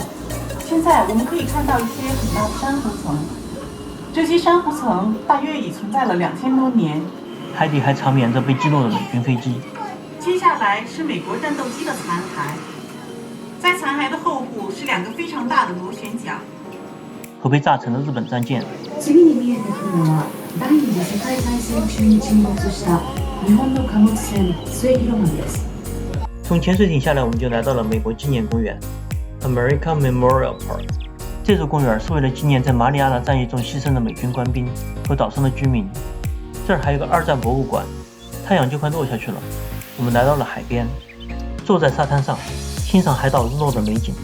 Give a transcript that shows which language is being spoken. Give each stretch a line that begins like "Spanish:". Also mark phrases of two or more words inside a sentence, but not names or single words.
Chinese: 现在我们可以看到一些很大的珊瑚层，这些珊瑚层大约已存在了2000多年。海底还长眠着被击落的美军飞机。接下来是美国战斗机的残骸，在残骸的后部是2个非常大的螺旋桨。和被炸沉的日本战舰。
Japanese: 次に見えてくるのは第二次世界大戦中に沈没した日本の貨物船末広丸です。
Chinese: 从潜水艇下来，我们就来到了美国纪念公园 （American Memorial Park）。这座公园是为了纪念在马里亚纳战役中牺牲的美军官兵和岛上的居民。这儿还有个二战博物馆。太阳就快落下去了，我们来到了海边，坐在沙滩上，欣赏海岛日落的美景。